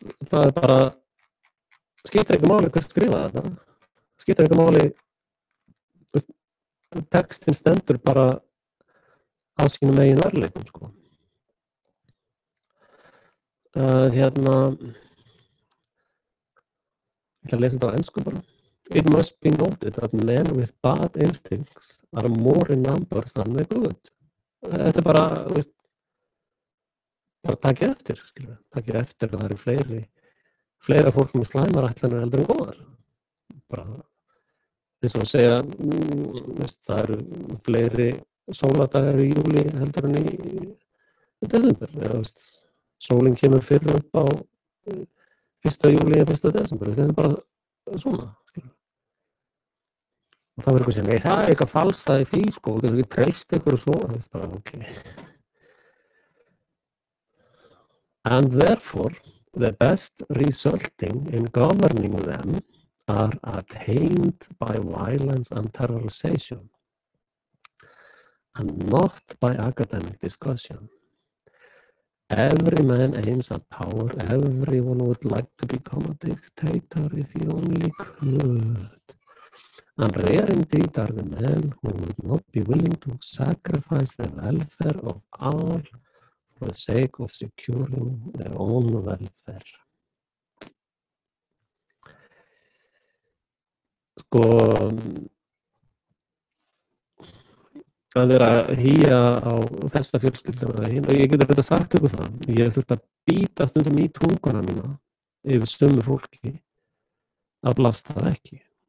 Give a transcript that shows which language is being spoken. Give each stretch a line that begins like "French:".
Icelandic: Það er bara, skiptir ekki máli hvað skrifa þetta. Skiptir ekki máli, textin stendur bara á sínum eigin veruleikum, sko. Ég ætla að lesa þetta á ensku bara.
English: It must be noted that men with bad instincts are more in numbers than the good.
Icelandic: Þetta er bara, bara takið eftir, takið eftir að það eru fleira fólk með slæmar ætlanir heldur en góðar. Bara, þess að segja, það eru fleiri sóladagar í júli heldur en í desember. Sólin kemur fyrir upp á 1. júli og 1. desember. Þetta er bara svona. Og það verður eitthvað sem, nei, það er eitthvað falsað í því, sko, þú getur ekki treyst ykkur og svona, það er bara, ok.
English: And therefore, the best resulting in governing them are attained by violence and terrorization, and not by academic discussion. Every man aims at power, everyone would like to become a dictator if he only could. And rare indeed are the men who would not be willing to sacrifice the welfare of all for the sake of securing their own welfare.
Icelandic: Sko, að vera að hýja á þessa fjölskyldu og ég get að sagt ykkur það. Ég hef þurft að bíta stundum í tunguna mína yfir sömu fólki að blasta það ekki.